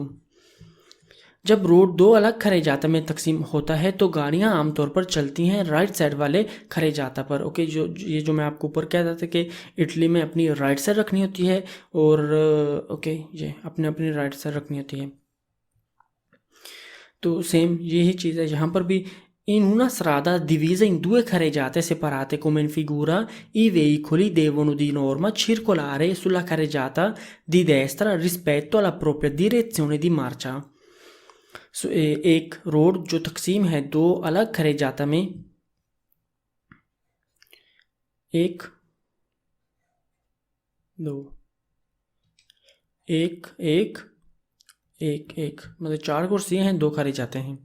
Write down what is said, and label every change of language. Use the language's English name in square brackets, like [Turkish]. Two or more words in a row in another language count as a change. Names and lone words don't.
[Urdu] جب روڈ 2 الگ کاریجاتا میں تقسیم ہوتا ہے تو گاڑیاں عام طور پر چلتی ہیں [English] right side [Urdu] والے کاریجاتا پر. اوکے، جو میں آپ کو اوپر کہہ رہا تھا کہ اٹلی میں اپنی [English] right side [Urdu] رکھنی ہوتی ہے، اور اوکے یہ اپنی [English] right side [Urdu] رکھنی ہوتی ہے، تو سیم یہی چیز ہے یہاں پر بھی. [Italian] In una strada divisa in 2 carreggiate separate come in figura, i veicoli devono di norma circolare sulla carreggiata di destra rispetto alla propria direzione di marcia। [Urdu] ایک روڈ جو تقسیم ہے 2 الگ کاریجاتا میں، 1 2 1 1 1 1، مطلب 4 کرسیاں ہیں، 2 کاریجاتے ہیں.